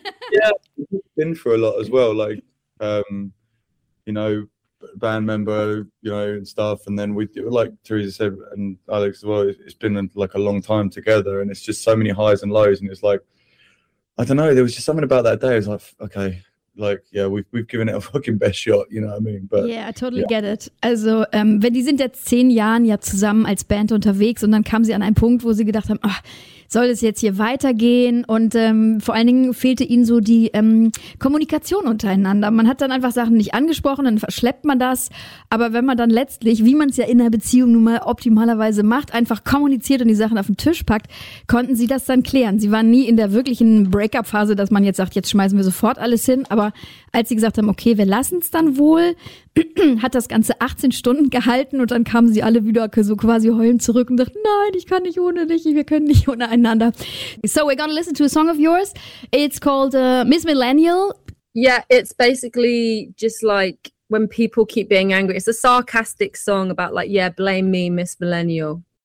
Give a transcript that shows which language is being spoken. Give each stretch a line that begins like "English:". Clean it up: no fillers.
English: Yeah, been through a lot as well. Like, you know, band member, you know, and stuff. And then we, like Theresa said, and Alex as well, it's been like a long time together. And it's just so many highs and lows. And it's like, I don't know, there was just something about that day. I was like, okay, like, yeah, we've given it a fucking best shot, you know what I mean? But yeah, I totally get it.
German: Also, wenn die sind jetzt 10 Jahren ja zusammen als Band unterwegs und dann kamen sie an einen Punkt, wo sie gedacht haben, ach, soll es jetzt hier weitergehen? Und vor allen Dingen fehlte ihnen so die Kommunikation untereinander. Man hat dann einfach Sachen nicht angesprochen, dann verschleppt man das. Aber wenn man dann letztlich, wie man es ja in einer Beziehung nun mal optimalerweise macht, einfach kommuniziert und die Sachen auf den Tisch packt, konnten sie das dann klären. Sie waren nie in der wirklichen Breakup-Phase, dass man jetzt sagt, jetzt schmeißen wir sofort alles hin. Aber als sie gesagt haben, okay, wir lassen es dann wohl, hat das Ganze 18 Stunden gehalten und dann kamen sie alle wieder so quasi heulend zurück und dachten, nein, ich kann nicht ohne dich, wir können nicht ohne einander.
English: So we're gonna listen to a song of yours. It's called Miss Millennial. Yeah, it's basically just like when people keep being angry. It's a sarcastic song about like, yeah, blame me, Miss Millennial.